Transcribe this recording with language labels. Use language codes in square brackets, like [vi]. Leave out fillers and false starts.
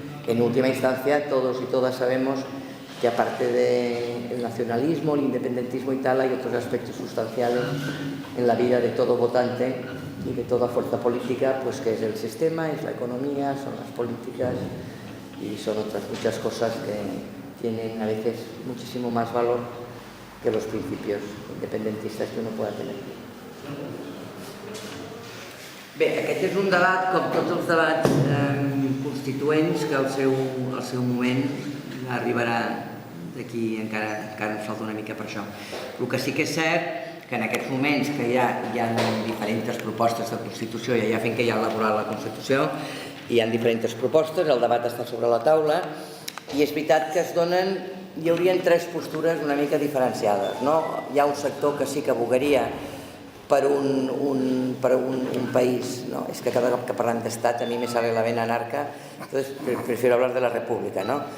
[es] En última instancia, todos y todas sabemos que aparte del nacionalismo, el independentismo y tal, hay otros aspectos sustanciales en la vida de todo votante y de toda fuerza política, pues que es el sistema, es la economía, son las políticas y son otras muchas cosas que tienen a veces muchísimo más valor que los principios independentistes que uno pueda tener. [ca] Bé, aquest és un debat, com tots els debats constituents, que al seu moment arribarà d'aquí, encara ens falta una mica per això. El que sí que és cert que en aquests moments que ja hi ha diferents propostes de Constitució, ja fent que ja ha elaborat la Constitució, hi ha diferents propostes, el debat està sobre la taula, i és veritat que hi haurien tres postures una mica diferenciades, no? Hi ha un sector que sí que abogaria per un país, ¿no? [es] Es que [ca] cada cop que parlem d'estat [es] a mi me sale la vena anarca, entonces prefiero hablar de la república, ¿no?